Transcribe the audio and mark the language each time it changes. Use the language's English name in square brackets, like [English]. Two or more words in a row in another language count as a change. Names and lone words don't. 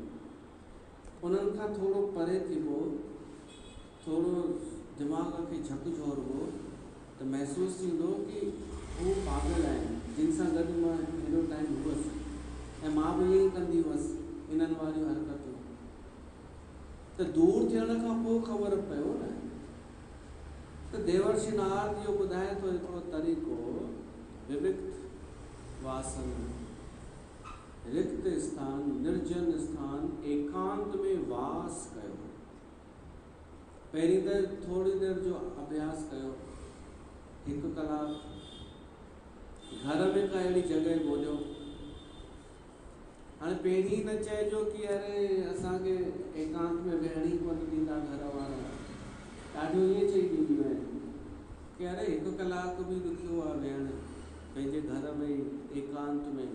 [Sindhi] उन्हनि खां थोरो परे थिबो, थोरो दिमाग़ खे झकझोरबो, त महसूसु थींदो कि हू पागल आहिनि जिन सां गॾु मां हेॾो टाइम हुअसि, ऐं मां बि ईअं ई कंदी हुअसि इन्हनि वारियूं हरकतूं। त दूर थियण खां पोइ ख़बर पियो न। त देवर्षि नारद इहो ॿुधाए थो हिकिड़ो तरीक़ो, विविक्त वासन, रिक्त स्थान, निर्जन स्थान, एकांत में वास कयो। पहिरीं त थोरी देरि जो अभ्यास कयो, 1 कलाक घर में का अहिड़ी जॻह ॻोल्हियो। हाणे पहिरीं न चइजो कि अरे असांखे एकांत में वेहण ई कोन ॾींदा घर वारा, ॾाढियूं ईअं चई ॾींदियूं आहिनि कि अरे 1 कलाक बि ॾुखियो आहे वेहणु पंहिंजे घर में एकांत में।